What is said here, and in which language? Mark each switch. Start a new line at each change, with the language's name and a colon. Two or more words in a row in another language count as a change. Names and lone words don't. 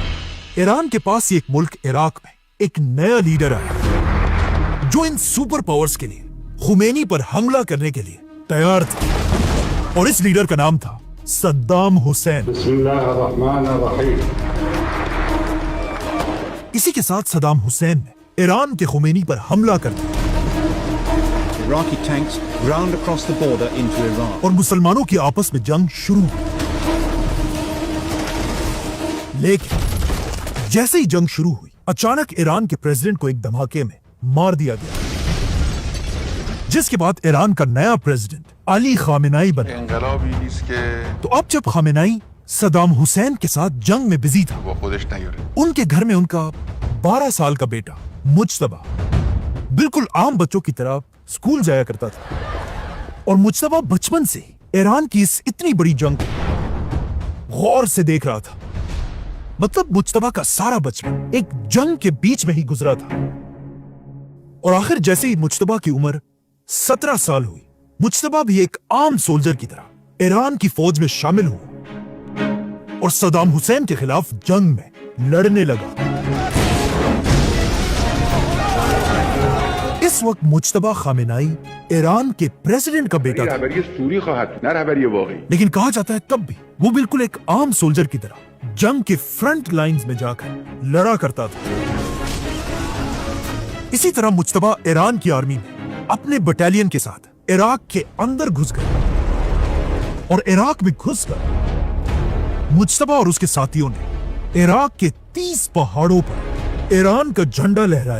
Urdu: ایران کے پاس ایک ملک عراق میں ایک نیا لیڈر آیا جو ان سپر پاورز کے لیے خمینی پر حملہ کرنے کے لیے تیار تھا، اور اس لیڈر کا نام تھا صدام حسین.
Arabic: بسم اللہ الرحمن الرحیم.
Urdu: اسی کے ساتھ صدام حسین نے ایران کے خمینی پر حملہ کر دیا
English: Iraqi tanks ground across the border into Iran.
Urdu: اور مسلمانوں کی آپس میں جنگ شروع ہوئی. لیکن جیسے ہی جنگ شروع ہوئی، اچانک ایران کے پریزیڈنٹ کو ایک دھماکے میں مار دیا گیا، جس کے بعد ایران کا نیا پریزیڈنٹ علی خامنہ ای بنا.
Persian: انقلابی نیست که
Urdu: تو اب جب خامنہ ای صدام حسین کے ساتھ جنگ میں بزی تھا،
Persian: با خودش نیاره.
Urdu: ان کے گھر میں ان کا 12 سال کا بیٹا مجتبی بالکل عام بچوں کی طرح اسکول جایا کرتا تھا، اور مجتبی بچپن سے ایران کی اس اتنی بڑی جنگ کو غور سے دیکھ رہا تھا. مطلب مجتبی کا سارا بچپن ایک جنگ کے بیچ میں ہی گزرا تھا. اور آخر جیسے ہی مجتبی کی عمر 17 سال ہوئی، مجتبی بھی ایک عام سولجر کی طرح ایران کی فوج میں شامل ہوا اور صدام حسین کے خلاف جنگ میں لڑنے لگا. اس وقت مجتبی خامنہ ای ایران کے پریزیڈنٹ کا بیٹا تھا،
Persian: رهبری سوری خواهد بود، نه رهبری واقعی.
Urdu: لیکن کہا جاتا ہے تب بھی وہ بالکل ایک عام سولجر کی طرح جنگ کے فرنٹ لائنز میں جا کر لڑا کرتا تھا. اسی طرح مجتبی ایران کی آرمی میں اپنے بٹالین کے ساتھ عراق کے اندر گھس گئے، اور عراق میں گھس کر مجتبی اور اس کے ساتھیوں نے عراق کے 30 پہاڑوں پر ایران کا جھنڈا لہرایا.